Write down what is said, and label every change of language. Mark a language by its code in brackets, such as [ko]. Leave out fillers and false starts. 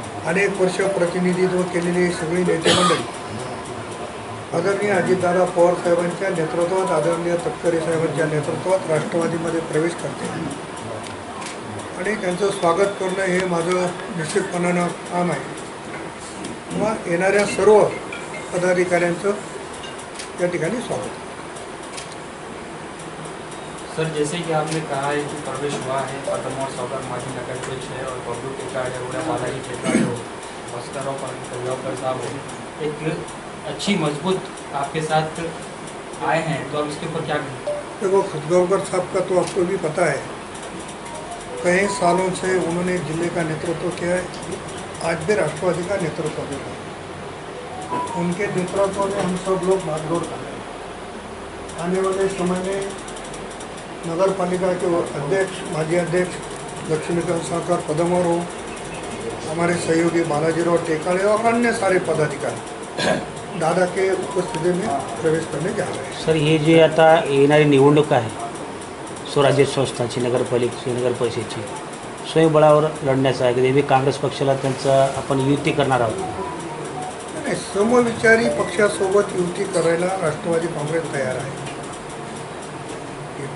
[mr] अनेक वर्ष प्रतिनिधित्व केलेली सगळी नेते मंडळी आदरणीय अजितदादा पवार साहेबांच्या नेतृत्वात, आदरणीय तटकरे साहेबांच्या नेतृत्वात राष्ट्रवादीमध्ये प्रवेश करते आणि त्यांचं स्वागत करणं हे माझं निश्चितपणानं काम आहे। किंवा येणाऱ्या सर्व पदाधिकाऱ्यांचं या ठिकाणी स्वागत। [hi] सर, जैसे कि आपने कहा है कि प्रवेश हुआ है पदमवार सौगर माजी नगराध्यक्ष है और बबलू टिकाड़ है, उड़ा बालाजी टिकाड़ हो, भास्करराव खतगावकर साहब हो, एक अच्छी मजबूत आपके साथ आए हैं, तो आप इसके ऊपर क्या कहें? देखो, खतगावकर साहब का तो आपको भी पता है, कई सालों से उन्होंने जिले का नेतृत्व किया है, आज भी राष्ट्रवादी का नेतृत्व कर रहे हैं। उनके नेतृत्व में हम सब लोग भागदौड़ कर रहे हैं। आने वाले समय में नगर पालिका के अध्यक्ष, माजी अध्यक्ष लक्ष्मीकांत साहब पदमवार हो, हमारे सहयोगी बालाजीराव टेकाड़े और अन्य सारे पदाधिकारी दादा के उपस्थिति में प्रवेश करने जा रहे हैं। [mr] सर, हे जे आता येणारी निवडणूक आहे स्वराज्य संस्थांची, नगरपालिकेची, नगर परिषदेची स्वयंबळावर लढण्याचं आहे की काँग्रेस पक्षाला त्यांचा आपण युती करणार आहोत? समविचारी पक्षासोबत युती करायला राष्ट्रवादी काँग्रेस तयार आहे।